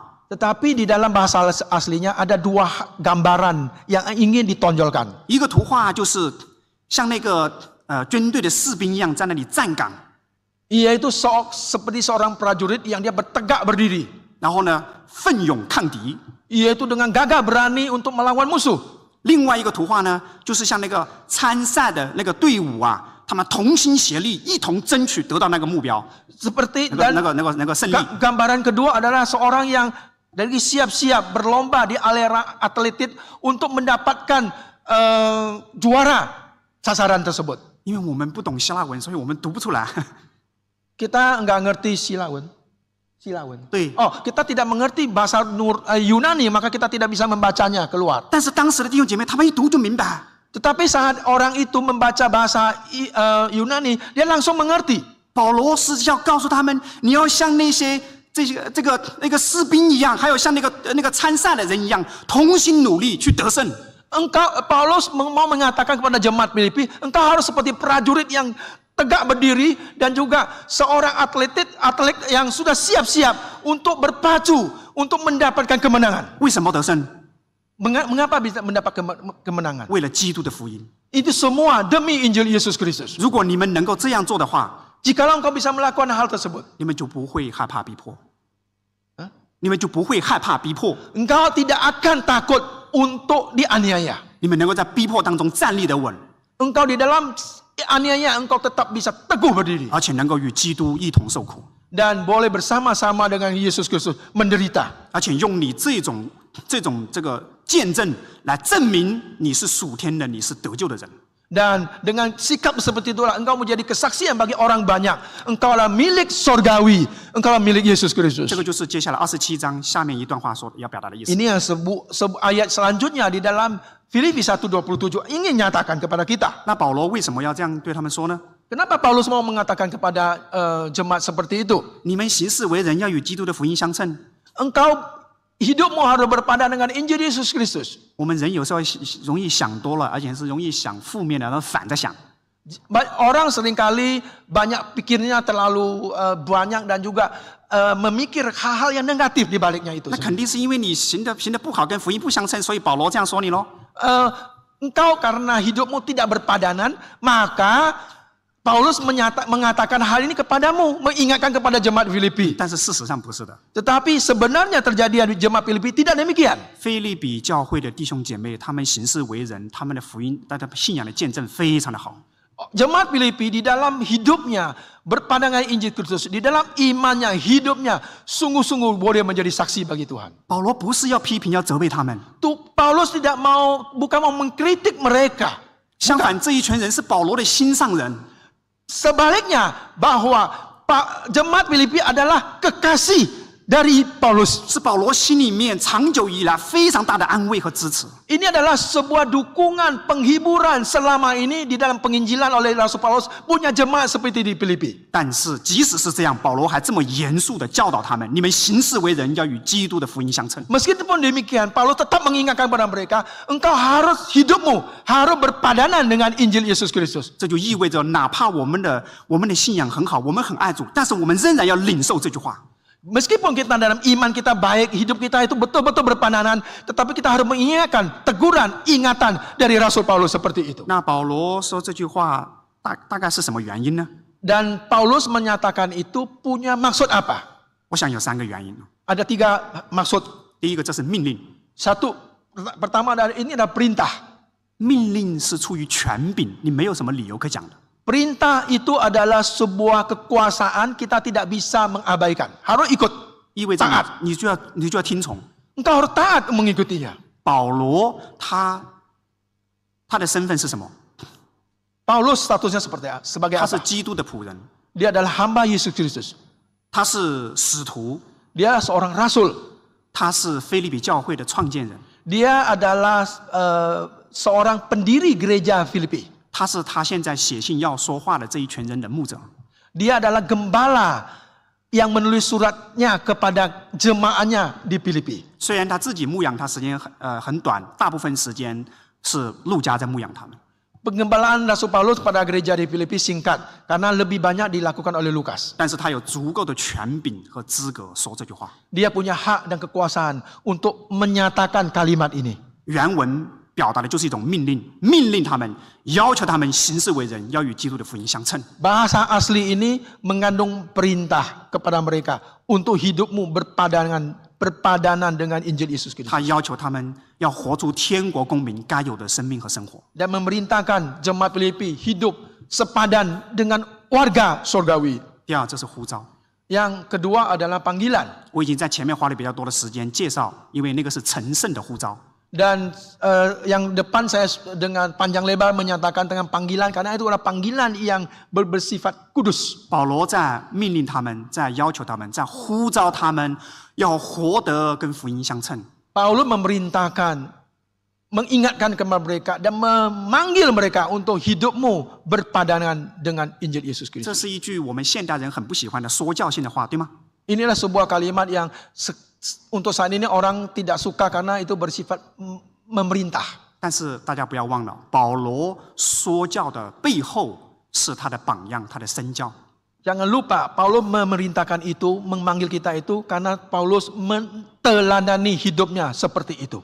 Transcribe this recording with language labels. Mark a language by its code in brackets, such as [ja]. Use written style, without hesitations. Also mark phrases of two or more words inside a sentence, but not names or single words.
[id] Tetapi di dalam bahasa aslinya ada 2 gambaran yang ingin ditonjolkan. [zh] 一个图画就是像那个军队的士兵一样在那里站岗， [id] Yaitu seperti seorang prajurit yang dia bertegak berdiri. [zh] 然后呢奋勇抗敌。 [id] Yaitu dengan gagah berani untuk melawan musuh. [zh] 另外一个图画呢，就是像那个参赛的那个队伍啊，他们同心协力，一同争取得到那个目标， [id] Seperti [zh] 那个胜利。 [id] gambaran kedua adalah seorang yang dari siap-siap berlomba di arena atletik untuk mendapatkan juara sasaran tersebut. [zh] 因为我们不懂希腊文，所以我们读不出来。 [id] Kita nggak ngerti silawan. [zh] 对， [id] Oh, kita tidak mengerti bahasa Yunani, maka kita tidak bisa membacanya keluar. [zh] 但是当时的弟兄姐妹，他们一读就明白。 [id] Tetapi saat orang itu membaca bahasa Yunani, dia langsung mengerti. [zh] 保罗是要告诉他们，你要像那些那个士兵一样，还有像那个参赛的人一样，同心努力去得胜。 [id] Paulus mau mengatakan kepada jemaat Filipi, engkau harus seperti prajurit yang tegak berdiri dan juga seorang atlet yang sudah siap-siap untuk berpacu untuk mendapatkan kemenangan. [zh] 为什么得胜？ [id] Mengapa bisa mendapat kemenangan? [zh] 为了基督的福音。 [id] Itu semua demi Injil Yesus Kristus. [zh] 如果你们能够这样做的话， [id] Jikalau engkau bisa melakukan hal tersebut, [zh] 你们就不会害怕逼迫。你们就不会害怕逼迫。 [id] engkau tidak akan takut untuk dianiaya. [zh] 你们能够在逼迫当中站立得稳， [id] Engkau di dalam aniaya engkau tetap bisa teguh berdiri [zh] 而且能够与基督一同受苦， [id] dan boleh bersama-sama dengan Yesus Kristus menderita. [zh] 而且用你这种见证来证明你是属天的，你是得救的人。 [id] Dan dengan sikap seperti itulah engkau menjadi kesaksian bagi orang banyak. Engkau adalah milik sorgawi. Engkau adalah milik Yesus Kristus. [zh] 这个就是接下来27章下面一段话所要表达的意思。 [id] Ini yang ayat selanjutnya di dalam Filipi 1:27 ingin nyatakan kepada kita. [zh] 那保罗为什么要这样对他们说呢？ [id] Kenapa Paulus mau mengatakan kepada jemaat seperti itu? [zh] 你们行事为人要与基督的福音相称。 [id] Engkau hidupmu harus berpadan dengan Injil Yesus Kristus. [zh] 我们人有时候容易想多了，而且是容易想负面的，然后反着想。 [id] Orang seringkali banyak pikirnya terlalu banyak dan juga memikir hal-hal yang negatif di baliknya itu. [zh] 那肯定是因为你行得不好，跟福音不相称，所以保罗这样说你咯。 [id] Engkau karena hidupmu tidak berpadanan, maka Paulus mengatakan hal ini kepadamu, mengingatkan kepada jemaat Filipi. [zh] 但是事实上不是的。 [id] Tetapi sebenarnya terjadi di jemaat Filipi tidak demikian. [zh] 腓立比教会的弟兄姐妹，他们行事为人，他们的福音、他的信仰的见证非常的好。 [id] Jemaat Filipi di dalam hidupnya berpadangan Injil Kristus, di dalam imannya, hidupnya sungguh-sungguh boleh menjadi saksi bagi Tuhan. [zh] 保罗不是要批评、要责备他们， [id] Paulus bukan mau mengkritik mereka. [zh] 相反，这一群人是保罗的心上人。 [id] Sebaliknya bahwa jemaat Filipi adalah kekasih dari Paulus. [zh] 是保罗心里面长久以来非常大的安慰和支持。 [id] Ini adalah sebuah dukungan, penghiburan selama ini di dalam penginjilan oleh Rasul Paulus punya jemaat seperti di Filipi. [zh] 但是即使是这样，保罗还这么严肃的教导他们：你们行事为人要与基督的福音相称。 [id] Meskipun demikian, Paulus tetap mengingatkan kepada mereka, engkau hidupmu harus berpadanan dengan Injil Yesus Kristus. [zh] 这就意味着，哪怕我们的信仰很好，我们很爱主，但是我们仍然要领受这句话。 [id] Meskipun kita dalam iman kita baik, hidup kita itu betul-betul berpadanan, tetapi kita harus mengingatkan teguran, ingatan dari Rasul Paulus seperti itu. [zh] 那保罗说这句话大概是什么原因呢？ [id] Dan Paulus menyatakan itu punya maksud apa? [zh] 我想有3个原因。 [id] Ada 3 maksud. [zh] 第一个，这是命令， [id] Satu, pertama ini adalah perintah. [zh] 命令是出于权柄，你没有什么理由可讲的。 [id] Perintah itu adalah sebuah kekuasaan kita tidak bisa mengabaikan. Harus ikut. [zh] 意味着 [id] taat. [zh] 你就要听从。 [id] Engkau harus taat mengikutinya. [zh] 保罗他的身份是什么？ [id] Paulus statusnya sebagai [zh] 他是 [id] apa? [zh] 基督的仆人， [id] Dia adalah hamba Yesus Kristus. [zh] 他是使徒， [id] Dia adalah seorang rasul. [zh] 他是腓立比教会的创建人， [id] Dia adalah seorang pendiri gereja Filipi. [zh] 他是他现在写信要说话的这一群人的牧者。 [id] Dia adalah gembala yang menulis suratnya kepada jemaahnya di Filipi. [zh] 虽然他自己牧养他时间很短，大部分时间是路加在牧养他们。 [id] Penggembalaan Rasul Paulus pada gereja di Filipi singkat karena lebih banyak dilakukan oleh Lukas. [zh] 但是他有足够的权柄和资格说这句话。 [id] Dia punya hak dan kekuasaan untuk menyatakan kalimat ini. [zh] 原文表达的就是一种命令，命令他们，要求他们行事为人要与基督的福音相称。 [id] Bahasa asli ini mengandung perintah kepada mereka untuk hidupmu berpadanan dengan Injil Yesus Kristus. [zh] 他要求他们要活出天国公民该有的生命和生活。 [id] Dan memerintahkan jemaat Filipi hidup sepadan dengan warga surgawi. [zh] 第二，这是呼召。 [id] Yang kedua adalah panggilan. [zh] 我已经在前面花了比较多的时间介绍，因为那个是成圣的呼召。 [id] Dan yang depan saya dengan panjang lebar menyatakan tentang panggilan karena itu adalah panggilan yang bersifat kudus. [zh] 保罗在命令他们，在要求他们，在呼召他们，要活得跟福音相称。 [id] Paulus memerintahkan, mengingatkan kepada mereka dan memanggil mereka untuk hidupmu berpadanan dengan Injil Yesus [zh] 这 [id] Kristus. [zh] 是一句我们现代人很不喜欢的说教性的话，对吗？ [id] Inilah sebuah kalimat yang untuk saat ini orang tidak suka karena itu bersifat memerintah. [zh] 但是大家不要忘了，保罗说教的背后是他的榜样，他的身教。 [id] Jangan lupa, Paulus memerintahkan itu, memanggil kita itu karena Paulus meneladani hidupnya seperti itu.